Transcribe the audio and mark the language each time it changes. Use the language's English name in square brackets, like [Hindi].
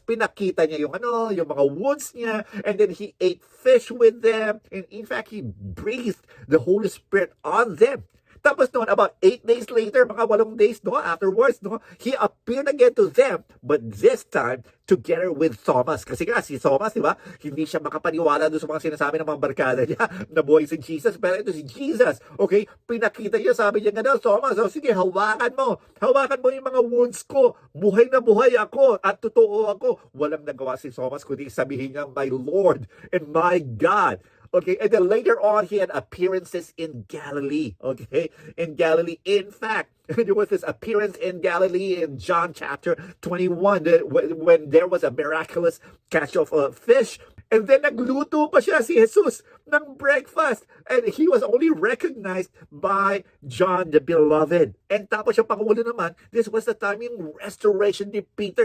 [Filipino] Pinakita niya yung mga wounds niya, [English] and then he ate fish with them, and in fact, he breathed the Holy Spirit on them. [Filipino] Tapos noon, [English] about 8 days later, mga 8 days, no, afterwards, no, he appeared again to them, but this time, together with Thomas. [Filipino] Kasi nga, si Thomas, di ba, hindi siya makapaniwala doon sa mga sinasabi ng mga barkada niya na buhay si Jesus. Pero ito si Jesus, okay, pinakita niya, sabi niya nga, Thomas, oh, sige, hawakan mo yung mga wounds ko. Buhay na buhay ako at totoo ako. Walang nagawa si Thomas kundi sabihin niya, [English] my Lord and my God. Okay, and then later on, he had appearances in Galilee. Okay, in Galilee. In fact, there was this appearance in Galilee in John chapter 21 when there was a miraculous catch of a fish. And then [Filipino] nagluto pa siya si Jesus ng breakfast. [English] And he was only recognized by John the Beloved. [Filipino] And tapos yung pangulo naman, [English] this was the time [Filipino] yung restoration ni Peter.